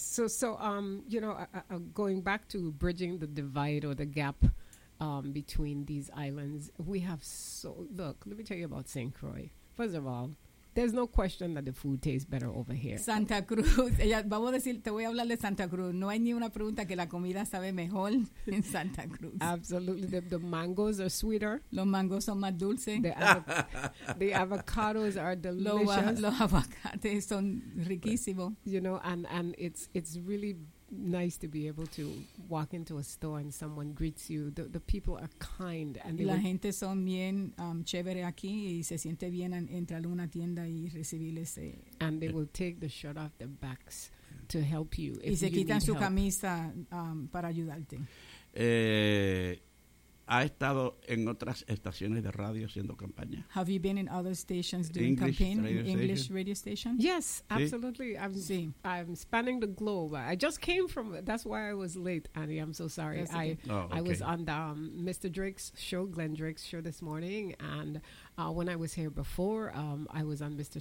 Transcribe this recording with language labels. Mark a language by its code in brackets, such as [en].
[en] So, you know, going back to bridging the divide or the gap between these islands, we have so, look, let me tell you about St. Croix. First of all, there's no question that the food tastes better over here. [es] Santa Cruz. Vamos a decir, te voy a hablar de Santa Cruz. No hay ni una pregunta que la comida sabe mejor en Santa Cruz. [en] Absolutely. The mangoes are sweeter. [es] Los mangos son más dulces. [en] The avocados are delicious. [es] Los aguacates son riquísimos. [en] You know, and it's really nice to be able to walk into a store and someone greets you. The people are kind. And [es] la gente son bien chévere aquí y se siente bien entrar a una tienda y recibir ese. [en] And they will take the shirt off their backs to help you. [es] Y se quitan su camisa para ayudarte. ¿Ha estado en otras estaciones de radio haciendo campaña? [en] Have you been in other stations doing English campaign, radio English station? Radio station? Yes, absolutely. I'm, sí. I'm spanning the globe. I just came from, that's why I was late, Annie. I'm so sorry. Yes, okay. I was on the Mr. Drake's show, Glenn Drake's show this morning. And when I was here before, I was on Mr.